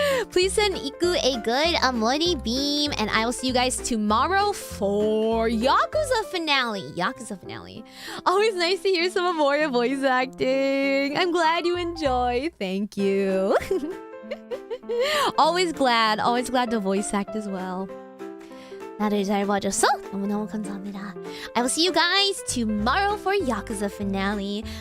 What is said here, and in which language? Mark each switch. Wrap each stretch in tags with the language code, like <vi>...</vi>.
<en>Please send Iku a good Amori beam, and I will see you guys tomorrow for Yakuza finale. Always nice to hear some Amoria voice acting. I'm glad you enjoy. Thank you. Always glad to voice act as well.</en> <ko>나를 잘 봐줘서 너무너무 감사합니다.</ko> <en>I will see you guys tomorrow for Yakuza finale.</en>